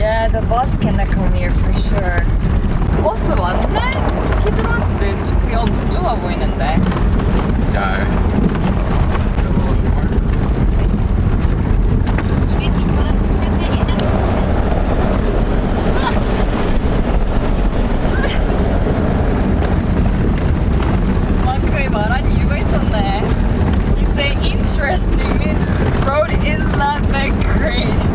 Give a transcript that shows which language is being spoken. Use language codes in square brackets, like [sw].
[en] The bus cannot come here for sure. [ko] 버스 왔네? 키 들어왔지? 되게 엄청 좁아 보이는데. 잘. 마크에 말한 이유가 있었네. [en] You say interesting means road is not that great.